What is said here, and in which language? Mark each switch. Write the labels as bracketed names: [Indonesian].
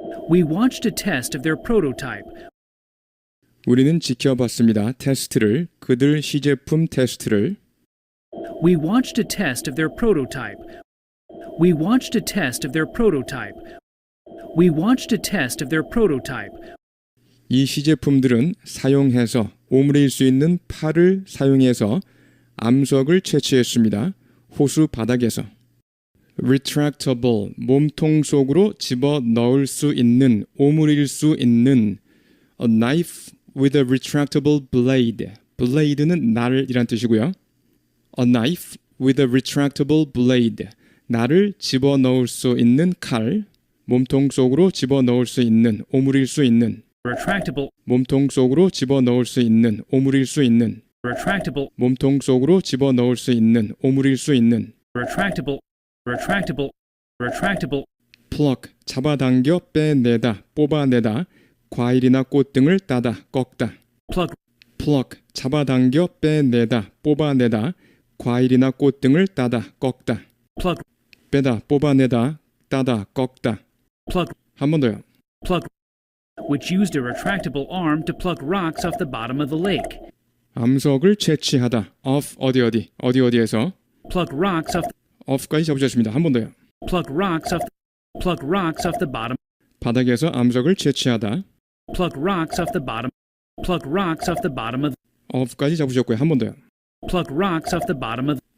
[English] We watched a test of their prototype. [Korean] 우리는 지켜봤습니다. 테스트를, 그들 시제품 테스트를. [English] We watched a test of their prototype. We watched a test of their prototype. We watched a test of their prototype. [Korean] 이 시제품들은 사용해서 오므릴 수 있는 팔을 사용해서 암석을 채취했습니다. 호수 바닥에서. retractable, 몸통 속으로 집어 넣을 수 있는, 오므릴 수 있는. [English] A knife with a retractable blade. [Korean] blade는 날이란 뜻이고요. [English] A knife with a retractable blade. [Korean] 날을 집어 넣을 수 있는 칼. 몸통 속으로 집어 넣을 수 있는, 오므릴 수 있는. [English] Retractable. [Korean] 몸통 속으로 집어 넣을 수 있는, 오므릴 수 있는. [English] Retractable. [Korean] 몸통 속으로 집어 넣을 수 있는, 오므릴 수 있는. [English] Retractable. Retractable. Retractable. [Korean] pluck, 잡아당겨 빼내다, 뽑아내다. 과일이나 꽃 등을 따다, 꺾다. [English] pluck, [Korean] pluck, 잡아당겨, 빼내다, 뽑아내다. 과일이나 꽃 등을 따다, 꺾다. [English] pluck, [Korean] 빼다, 뽑아내다, 따다, 꺾다. [English] pluck, [Korean] 한 번 더요. [English] pluck, which used a retractable arm to pluck rocks off the bottom of the lake. [Korean] 암석을 채취하다. off 어디에서 [English] Pluck rocks off, [Korean] off까지 잡으셨습니다. 한 번 더요. [English] pluck rocks off the bottom. [Korean] 바닥에서 암석을 채취하다. [English] Pluck rocks off the bottom. Pluck rocks off the bottom of. [Korean] off까지 잡으셨고요. 한 번 더요. [English] Pluck rocks off the bottom of.